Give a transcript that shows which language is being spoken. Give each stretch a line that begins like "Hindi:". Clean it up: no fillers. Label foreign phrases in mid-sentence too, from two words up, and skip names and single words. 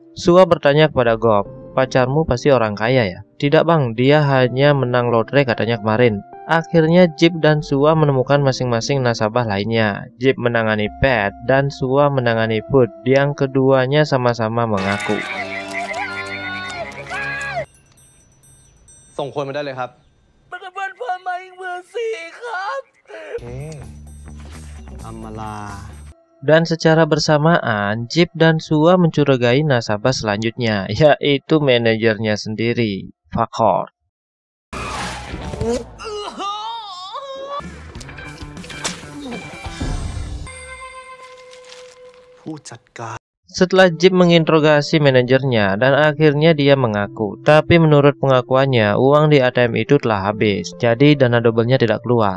Indonesian: Sua bertanya kepada Gob, "Pacarmu pasti orang kaya ya?" "Tidak bang, dia hanya menang lotre katanya kemarin." Akhirnya Jeep dan Sua menemukan masing-masing nasabah lainnya. Jeep menangani Pat dan Sua menangani Food, yang keduanya sama-sama mengaku.
Thai: ส่งคนมาได้เลยครับมันก็เพื่อนมาอีกเบอร์สี่ครับอัมมาลา
Indonesian: Dan secara bersamaan, Jeep dan Sua mencurigai nasabah selanjutnya, yaitu manajernya sendiri, Fakor. Setelah Jeep menginterogasi manajernya dan akhirnya dia mengaku, tapi menurut pengakuannya uang di ATM itu telah habis, jadi dana doublenya tidak keluar.